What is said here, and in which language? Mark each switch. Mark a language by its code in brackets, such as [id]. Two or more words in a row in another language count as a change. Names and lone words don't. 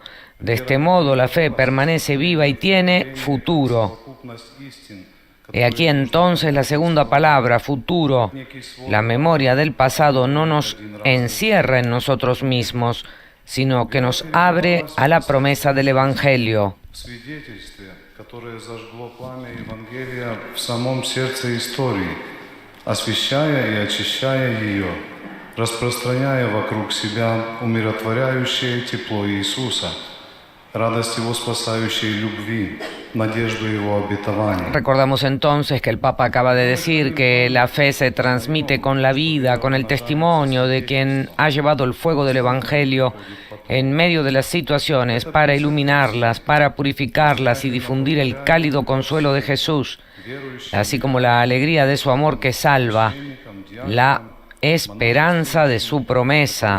[es] De este modo, la fe permanece viva y tiene futuro. He aquí entonces la segunda palabra, futuro. La memoria del pasado no nos encierra en nosotros mismos, sino que nos abre a la promesa del Evangelio. [ru] Освещая и очищая ее, распространяя вокруг себя умиротворяющее тепло Иисуса, радость Его спасающей любви, надежду Его обетования. [es] Recordamos entonces que el Papa acaba de decir que la fe se transmite con la vida, con el testimonio de quien ha llevado el fuego del Evangelio en medio de las situaciones para iluminarlas, para purificarlas y difundir el cálido consuelo de Jesús, así como la alegría de su amor que salva, la esperanza de su promesa.